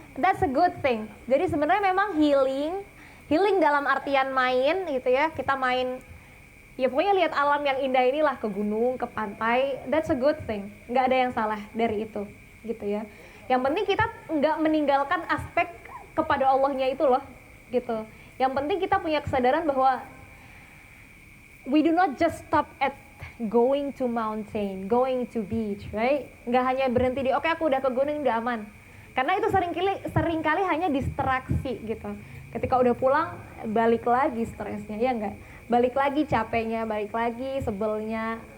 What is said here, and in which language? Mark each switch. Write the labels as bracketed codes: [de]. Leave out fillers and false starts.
[en] That's a good thing. [id] Jadi sebenarnya memang healing dalam artian main gitu ya. Kita main, ya pokoknya lihat alam yang indah inilah, ke gunung, ke pantai. [en] That's a good thing. [id] Nggak ada yang salah dari itu gitu ya. Yang penting kita nggak meninggalkan aspek kepada Allahnya itu loh gitu. Yang penting kita punya kesadaran bahwa [en] we do not just stop at going to mountain, going to beach, right? [id] Nggak hanya berhenti di oke, aku udah ke gunung udah aman. Karena itu seringkali hanya distraksi gitu. Ketika udah pulang balik lagi stresnya, ya enggak? Balik lagi capeknya, balik lagi sebelnya.